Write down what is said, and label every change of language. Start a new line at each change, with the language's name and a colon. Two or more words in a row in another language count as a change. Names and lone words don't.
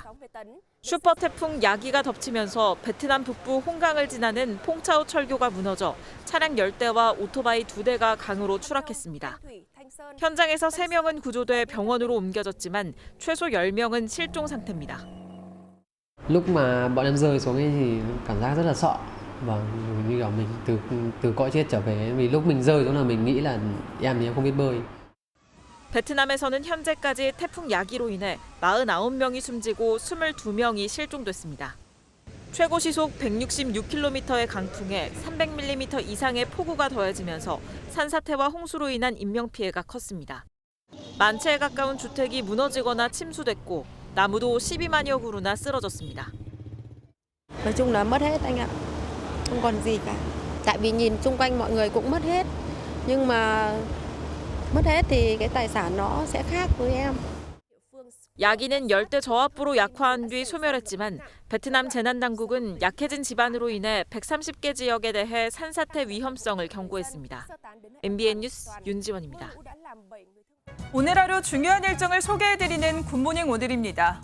Korean: 슈퍼 태풍 야기가 덮치면서 베트남 북부 홍강을 지나는 퐁차오 철교가 무너져 차량 10대와 오토바이 2대가 강으로 추락했습니다. 현장에서 3명은 구조돼 병원으로 옮겨졌지만 최소 10명은 실종 상태입니다.
Vietnamese: Lúc mà bọn em rơi xuống ấy thì cảm giác rất là sợ. Vâng, như kiểu mình từ cõi chết trở về. Vì lúc mình rơi xuống là mình nghĩ là em không biết bơi.
Korean: 베트남에서는 현재까지 태풍 야기로 인해 49명이 숨지고 22명이 실종됐습니다. 최고 시속 166km의 강풍에 300mm 이상의 폭우가 더해지면서 산사태와 홍수로 인한 인명피해가 컸습니다. 10,000채에 가까운 주택이 무너지거나 침수됐고 나무도 12만여 그루나 쓰러졌습니다.
Vietnamese: Nói chung là mất hết anh ạ. Không còn gì cả. Tại vì nhìn xung quanh mọi người cũng mất hết. Nhưng mà mất hết thì cái tài sản nó sẽ khác với em.
Korean: 야기는 열대 저압부로 약화한 뒤 소멸했지만 베트남 재난당국은 약해진 지반으로 인해 130개 지역에 대해 산사태 위험성을 경고했습니다. MBN 뉴스 윤지원입니다. 오늘 하루 중요한 일정을 소개해드리는 굿모닝 오늘입니다.